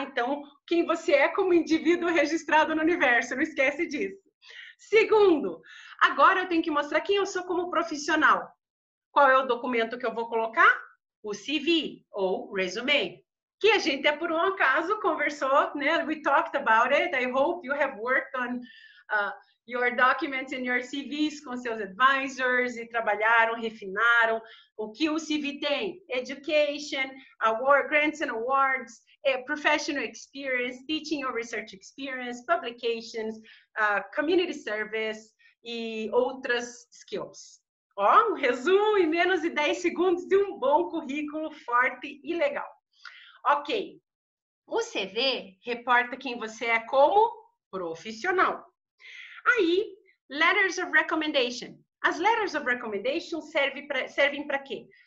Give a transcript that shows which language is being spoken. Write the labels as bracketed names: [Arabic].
[Portuguese] Então, quem você é como indivíduo registrado no universo, não esquece disso. Segundo, agora eu tenho que mostrar quem eu sou como profissional. Qual é o documento que eu vou colocar? O CV ou resume. Que a gente, por um acaso, conversou, né? [English] We talked about it. I hope you have worked on your documents and your CVs [Portuguese] com seus advisors e trabalharam, refinaram. O que o CV tem? [English] Education, grants and awards, professional experience, teaching or research experience, publications, community service [Portuguese] e outras [English] skills. [Portuguese] Ó, um resumo em menos de 10 segundos de um bom currículo forte e legal. Ok, o CV reporta quem você é como profissional. Aí, letters of recommendation. As letters of recommendation servem para quê?